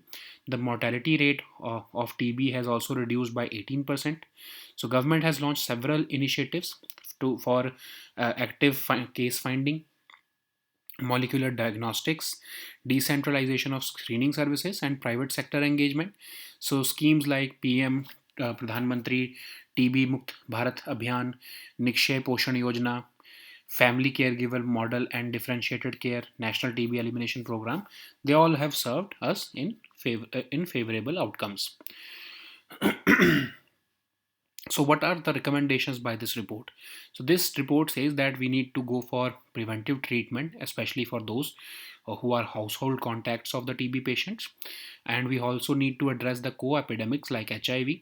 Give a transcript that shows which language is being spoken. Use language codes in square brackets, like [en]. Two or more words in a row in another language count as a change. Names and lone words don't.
[en] The mortality rate of TB has also reduced by 18%. So government has launched several initiatives for active case finding, molecular diagnostics, decentralization of screening services, and private sector engagement. So schemes like PM Pradhan Mantri TB Mukt Bharat Abhiyan, Nikshay Poshan Yojana, Family Caregiver Model, and Differentiated Care National TB Elimination Program, they all have served us in favorable outcomes. So what are the recommendations by this report? So this report says that we need to go for preventive treatment, especially for those who are household contacts of the TB patients, and we also need to address the co-epidemics like HIV.